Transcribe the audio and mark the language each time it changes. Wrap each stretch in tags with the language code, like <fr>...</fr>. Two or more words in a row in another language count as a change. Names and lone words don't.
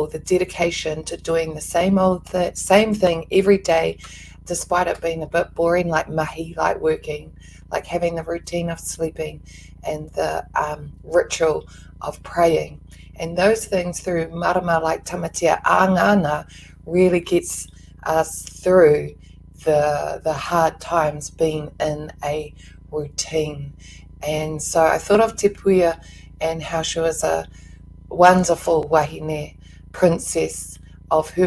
<en>The dedication to doing the same thing every day, despite it being a bit boring, like mahi, like working, like having the routine of sleeping and the ritual of praying. And those things through marama like Tamatea a ngana really gets us through the hard times being in a routine. And so I thought of Te Puia and how she was a wonderful wahine princess of her</en>